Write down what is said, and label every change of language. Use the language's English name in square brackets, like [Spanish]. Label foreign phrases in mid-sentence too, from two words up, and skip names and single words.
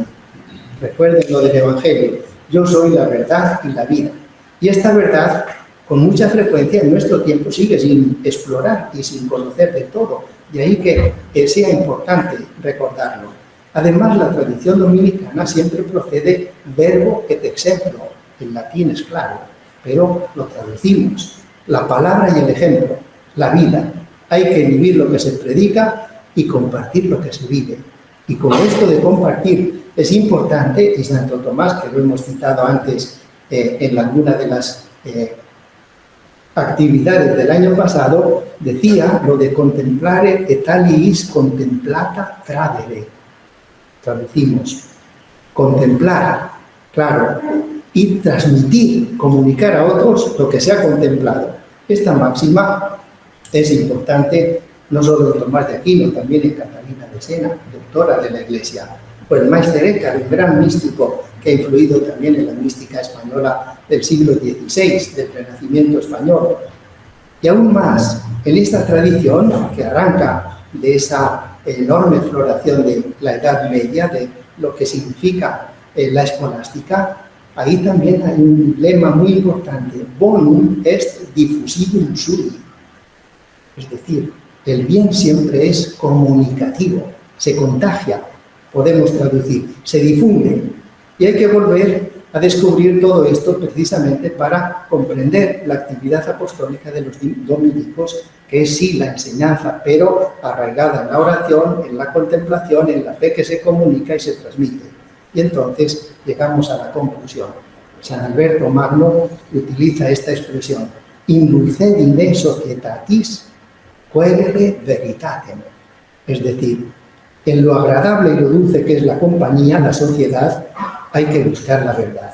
[Spanish] Recuerden lo del Evangelio. Yo soy la verdad y la vida. Y esta verdad, con mucha frecuencia en nuestro tiempo, sigue sin explorar y sin conocer de todo. De ahí que sea importante recordarlo. Además, la tradición dominicana siempre procede [Latin] verbo et exemplo. [Spanish] En latín es claro, pero lo traducimos. La palabra y el ejemplo, la vida. Hay que vivir lo que se predica y compartir lo que se vive. Y con esto de compartir es importante, y Santo Tomás, que lo hemos citado antes en alguna de las actividades del año pasado, decía lo de [Latin] contemplare et aliis contemplata tradere. [Spanish] Traducimos, contemplar, claro, y transmitir, comunicar a otros lo que se ha contemplado. Esta máxima es importante no solo en Tomás de Aquino, también en Catalina de Siena, doctora de la Iglesia, o el Meister Eckhart, un gran místico que ha influido también en la mística española del siglo XVI, del Renacimiento español. Y aún más, en esta tradición que arranca de esa enorme floración de la Edad Media, de lo que significa la escolástica, ahí también hay un lema muy importante: [Latin] bonum est diffusivum sui. [Spanish] Es decir, el bien siempre es comunicativo, se contagia, podemos traducir, se difunde. Y hay que volver a descubrir todo esto precisamente para comprender la actividad apostólica de los dominicos, que es sí la enseñanza, pero arraigada en la oración, en la contemplación, en la fe que se comunica y se transmite. Y entonces llegamos a la conclusión. San Alberto Magno utiliza esta expresión: [Latin] indulcedine societatis quaere veritatem. [Spanish] Es decir, en lo agradable y lo dulce que es la compañía, la sociedad, hay que buscar la verdad.